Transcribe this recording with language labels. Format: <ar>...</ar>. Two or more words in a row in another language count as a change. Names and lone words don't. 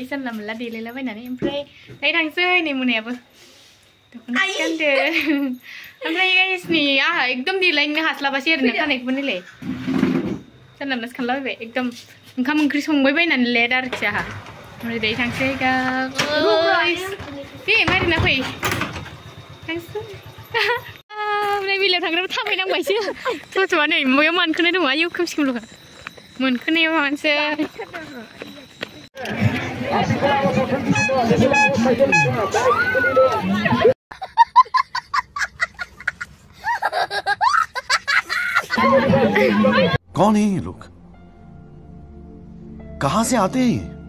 <brx>जानला मोनला देलायलाबायनानै ओमफ्राय दायो थांसै नै मोनायाबो दख'ना गानदो ओमफ्राय गाइस नै आंहा एकदम देलायनो हास्लाबासै आरो ना खानायखौबो नायलाय जानला मोनलासो खालामलाबायबाय एकदम ओंखाम ओंख्रि संबाय बायनानै लेट आरोखि आंहा ओमफ्राय दायो थांसै गाइस दे मारिना फै थांसै ओमफ्राय बेलायाव थांग्राबो थाबायनांबायसो थ'थ'आ नै माबायाव मानखोनाय दङ आयौ खोमसिखोमल'खा मोनखोनायाव मानसै</brx> <hi>कौन है ये लोग कहां से आते हैं</hi>